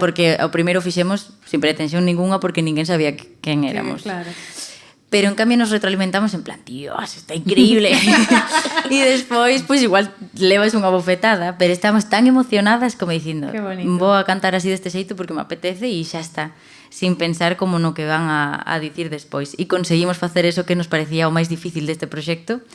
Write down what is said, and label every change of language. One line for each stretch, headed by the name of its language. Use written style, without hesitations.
Galician: Porque ao primeiro fixemos sin pretensión ninguna porque ninguén sabía quen éramos.
Spanish: Sí, claro. Pero en cambio nos retroalimentamos en plan, Dios, está increíble.
Galician: E despois, pois igual levas unha bofetada, pero estamos tan emocionadas como dicindo, vou a cantar así deste xeito porque me apetece e xa está, sin pensar como no que van a dicir despois. E conseguimos facer eso que nos parecía o máis difícil deste proxecto.